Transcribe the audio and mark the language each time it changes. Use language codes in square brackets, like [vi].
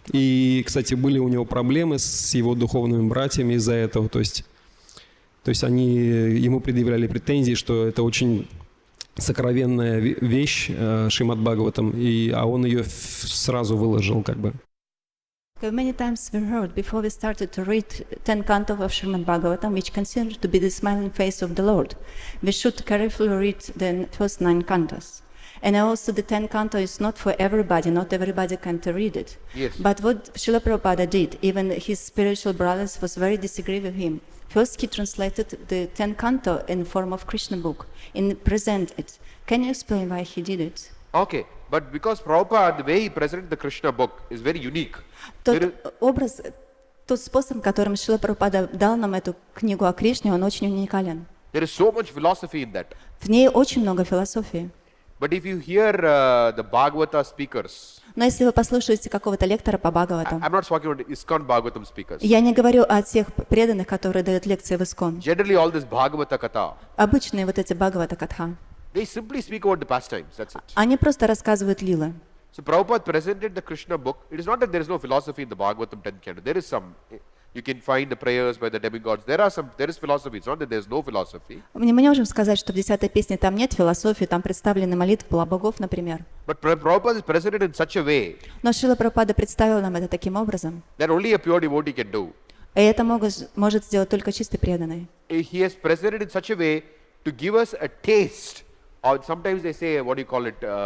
[ru] И, кстати, были у него проблемы с его духовными братьями из-за этого. То есть они ему предъявляли претензии, что это очень сокровенная вещь, Шримад Бхагаватам, а он ее сразу выложил как бы. [en] Many times we heard before we started to read 10 cantos of Shrimad Bhagavatam, which considered to be the smiling face of the Lord, we should carefully read the first 9 cantos. And also the 10 canto is not for everybody, not everybody can read it. Yes. But what Srila Prabhupada did, even his spiritual brothers was very disagree with him. First he translated the 10 canto in form of Krishna book and present it. Can you explain why he did it? Okay, but because Prabhupada, the way he presented the Krishna book is very unique. [ru] Тот способ, которым Шрила Прабхупада дал нам эту книгу о Кришне, он очень уникален. [en] There is so much philosophy in that. [ru] В ней очень много философии. [en] But if you hear the Bhagavata speakers, [ru] Но если вы послушаете какого-то лектора по Бхагаватам, [en] I'm not talking about ISKCON Bhagavatam speakers. [ru] я не говорю о тех преданных, которые дают лекции в Искон. [en] Generally, all this Bhagavata Katha, [ru] Обычные вот эти Бхагавата Катха, [en] they simply speak about the pastimes. That's it. [ru] они просто рассказывают лилы. [en] So Prabhupada presented the Krishna book. It is not that there is no philosophy in the Bhagavatam 10th canto. There is some. You can find the prayers by the demigods. There is philosophy. It's not that there is no philosophy. [ru] Мы не можем сказать, что в 10-й песне там нет философии, там представлены молитвы богов, например. [en] But Prabhupada is presented in such a way [ru] Но Шрила Прабхупада представил нам это таким образом, [en] that only a pure devotee can do. [ru] и это может сделать только чистый преданный. [en] He has presented in such a way to give us a taste. Or sometimes they say, what do you call it?